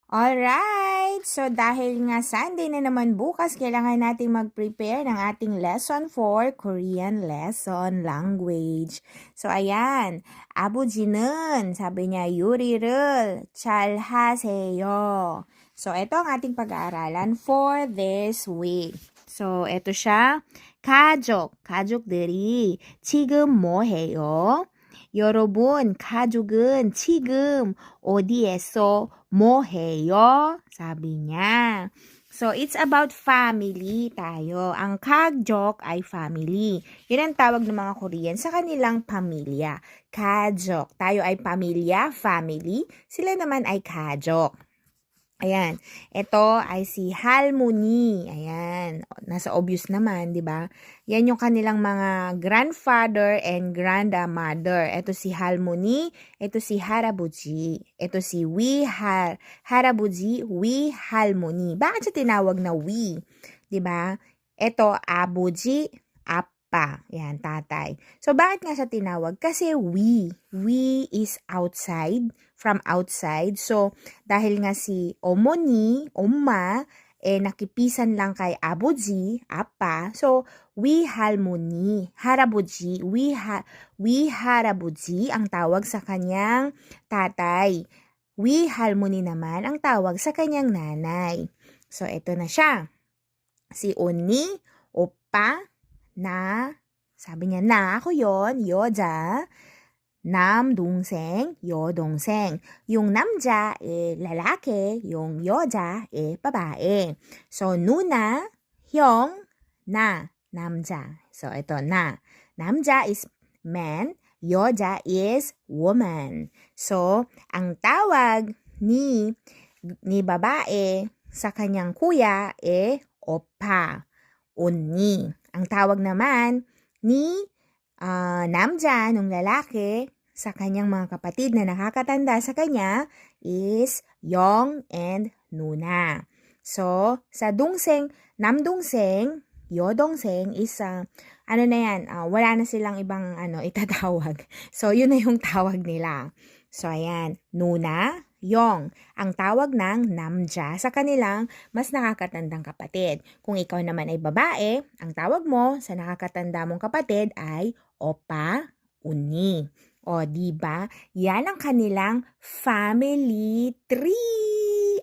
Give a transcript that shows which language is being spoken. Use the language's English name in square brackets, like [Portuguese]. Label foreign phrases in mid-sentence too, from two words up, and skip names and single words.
[Filipino] Alright! So dahil nga Sunday na naman bukas, kailangan nating mag-prepare ng ating lesson [English] for Korean lesson language. [Filipino] So ayan, 아버지는 sabi niya [Korean] 요리를 잘 하세요. [Filipino] So ito ang ating pag-aaralan [English] for this week. [Filipino] So ito siya, [Korean] 가족들이 지금 뭐 해요? 여러분, 가족은 지금 어디에서 뭐 해요? [Filipino] Sabi niya. [English] So, it's about family tayo. [Filipino] Ang 가족 ay family. Yun ang tawag ng mga Korean sa kanilang pamilya. 가족. Tayo ay pamilya, family. Sila naman ay 가족. Ayan. Ito ay si Halmoni. Ayan. Nasa obvious naman, di ba? Yan yung kanilang mga [English] grandfather and grandmother. [Filipino] Ito si Halmoni. Ito si Harabuji. Ito si Harabuji, Halmoni. Bakit siya tinawag na we? Di ba? Ito, [Korean] 아버지, 아빠. [Filipino] Yan, tatay. So, bakit nga siya tinawag? Kasi we. [English] We is outside, from outside. [Filipino] So, dahil nga si 어머니, 엄마, nakipisan lang kay 아버지, apa. So, [Korean] we 할머니, 할아버지, we 할아버지 [Filipino] ang tawag sa kanyang tatay. [Korean] We 할머니 [Filipino] naman ang tawag sa kanyang nanay. So, ito na siya. Si [Korean] 언니, 오빠, 나, [Filipino] sabi niya na, ako yon, [Korean] 여자, 남동생, 여동생. [Filipino] Yung 남자, lalaki. Yung 여자, babae. So, [Korean] 누나, 형, 나, 남자. [Filipino] So, ito na. [English] 남자 is man, 여자 is woman. [Filipino] So, ang tawag ni babae sa kanyang kuya, [Korean] 오빠, 언니. [Filipino] Ang tawag naman ni 남자, nung lalaki, sa kanyang mga kapatid na nakakatanda sa kanya is 영 and 누나. So, sa [Korean] 동생, 남동생, 여동생 [Filipino] is, ano na yan, wala na silang ibang itatawag. So, yun na yung tawag nila. So, ayan, [Korean] 누나, 영, [Filipino] ang tawag ng 남자 sa kanilang mas nakakatandang kapatid. Kung ikaw naman ay babae, ang tawag mo sa nakakatanda mong kapatid ay [Korean] 오빠, 언니. [Filipino] O, diba? Yan ang kanilang [English] family tree.